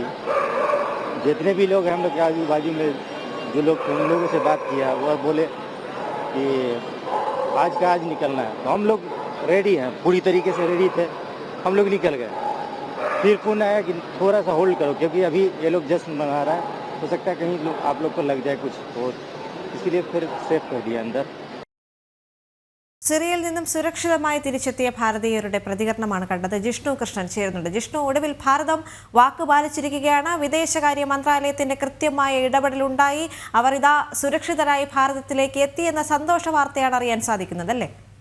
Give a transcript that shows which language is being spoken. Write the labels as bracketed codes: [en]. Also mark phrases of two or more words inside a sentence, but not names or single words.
[hi] जितने भी लोग हैं हम लोग के आजू बाजू में जो लोग उन लोगों से बात किया वो बोले कि आज का आज निकलना है. तो हम लोग रेडी हैं, पूरी तरीके से रेडी थे. हम लोग निकल गए. फिर फोन आया कि थोड़ा सा होल्ड करो क्योंकि अभी ये लोग जश्न मना रहा है, हो सकता है कहीं आप लोग को लग जाए कुछ, तो इसलिए फिर सेफ कर दिया अंदर. [ml] സിറിയയിൽ നിന്നും സുരക്ഷിതമായി തിരിച്ചെത്തിയ ഭാരതീയരുടെ പ്രതികരണമാണ് കണ്ടത്. ജിഷ്ണു കൃഷ്ണൻ ചേരുന്നുണ്ട്. ജിഷ്ണു, ഒടുവിൽ ഭാരതം വാക്കുപാലിച്ചിരിക്കുകയാണ്. വിദേശകാര്യ മന്ത്രാലയത്തിന്റെ കൃത്യമായ ഇടപെടലുണ്ടായി. അവർ ഇതാ സുരക്ഷിതരായി ഭാരതത്തിലേക്ക് എത്തിയെന്ന സന്തോഷ വാർത്തയാണ് അറിയാൻ സാധിക്കുന്നത്, അല്ലേ?